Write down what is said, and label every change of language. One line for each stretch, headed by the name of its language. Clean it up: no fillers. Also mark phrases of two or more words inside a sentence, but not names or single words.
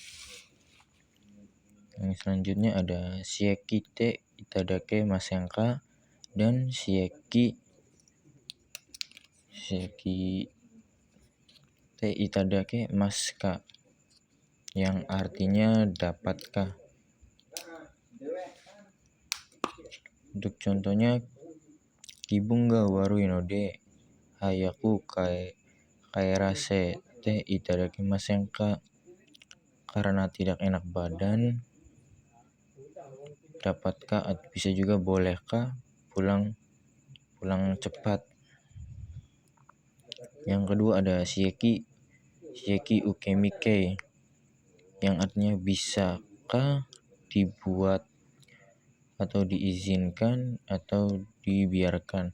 Indonesian: Yang selanjutnya ada
Japanese: 使役ていただけませんか
Indonesian: dan
Japanese: 使役ていただけますか
Indonesian: yang artinya dapatkah. Untuk contohnya
Japanese: 気分が悪いので早く帰らせていただけませんか,
Indonesian: karena tidak enak badan, dapatkah, bisa juga bolehkah pulang cepat. Yang kedua ada
Japanese: 使役受身形
Indonesian: yang artinya bisakah, dibuat atau diizinkan atau dibiarkan.